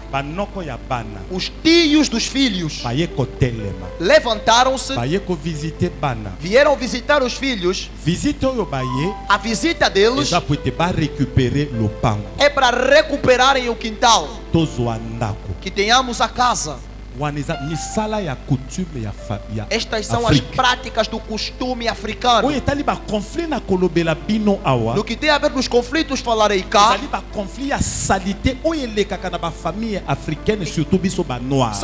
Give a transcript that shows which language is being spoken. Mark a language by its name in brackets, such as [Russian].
[Lingala] banoko ya bana, [Portuguese] os tios dos filhos, [Lingala] baye kotelema, [Portuguese] levantaram-se, [Lingala] baye ko visiter bana. [Portuguese] vieram visitar os filhos. [Lingala] Visite oyo baye, [Portuguese] A visita deles [Lingala] eza po ete ba récupérer lopango, [Portuguese] é para recuperarem o quintal, [Lingala] tozwa ndako. [Portuguese] que tenhamos a casa. [Lingala] Wana eza misala ya coutume ya [Portuguese] Estas são as [Lingala] Afrique. [Portuguese] práticas do costume africano. [Lingala] Oyo etali ba conflit na kolobela bino awa. [Portuguese] No que tem a ver nos conflitos, falarei cá. [Lingala] Ezali ba conflit ya salité oyo elekaka na ba famille africaine, surtout biso ba noir.